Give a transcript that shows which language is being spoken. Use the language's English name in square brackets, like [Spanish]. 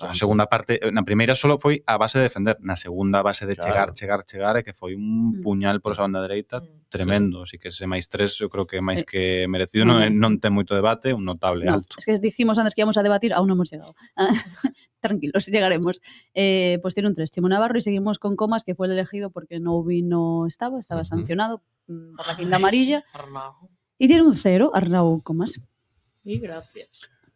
[Galician] A segunda parte, na primeira solo foi a base de defender, na segunda a base de Claro. chegar e que foi un puñal por esa banda dereita tremendo, así que ese máis 3 eu creo que é máis que merecido, non ten moito debate, un notable [Spanish] No, [Galician] alto. [Spanish] es que dijimos antes que íbamos a debatir, aún no hemos llegado. Tranquilos, llegaremos. Pues tiene un 3, Chimo Navarro, y seguimos con Comas, que fue el elegido porque Noubi no estaba sancionado por la quinta amarilla. Arnau. Y tiene un 0, Arnau Comas. Y gracias.